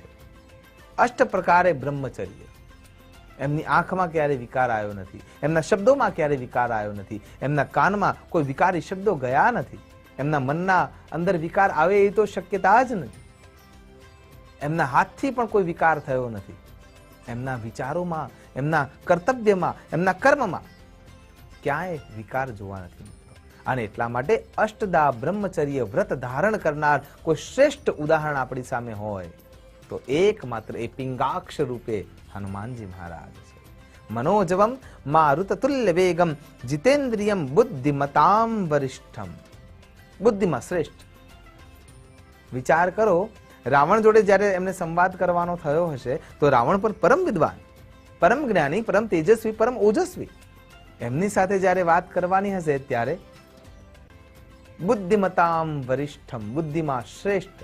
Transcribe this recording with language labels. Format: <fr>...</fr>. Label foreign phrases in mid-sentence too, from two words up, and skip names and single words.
<gu>અષ્ટ પ્રકારે બ્રહ્મચર્ય, એમની આંખમાં ક્યારે વિકાર આવ્યો નથી, એમના શબ્દોમાં ક્યારે વિકાર આવ્યો નથી, એમના કાનમાં કોઈ વિકારી શબ્દો ગયા નથી, એમના મનના અંદર વિકાર આવે એ તો શક્યતા જ નથી, એમના હાથથી પણ કોઈ વિકાર થયો નથી, એમના વિચારોમાં, એમના કર્તવ્યમાં, એમના કર્મમાં ક્યાંય વિકાર જોવા નથી મળતો। અને એટલા માટે અષ્ટદા બ્રહ્મચર્ય વ્રત ધારણ કરનાર કોઈ શ્રેષ્ઠ ઉદાહરણ આપણી સામે હોય તો એકમાત્ર એ પિંગાક્ષ રૂપે હનુમાનજી મહારાજ છે।</gu> <sa>मनोजवम मारुततुल्य वेगम जितेन्द्रियम बुद्धिमताम वरिष्ठम।</sa> <gu>બુદ્ધિમાં શ્રેષ્ઠ. વિચાર કરો, રાવણ જોડે જ્યારે એમને સંવાદ કરવાનો થયો હશે તો રાવણ પર પરમ વિદ્વાન, પરમ જ્ઞાની, પરમ તેજસ્વી, પરમ ઓજસ્વી, એમની સાથે જ્યારે વાત કરવાની હશે ત્યારે</gu> <sa>બુદ્ધિમતામ વરિષ્ઠમ,</sa> <gu>બુદ્ધિમાં શ્રેષ્ઠ.</gu>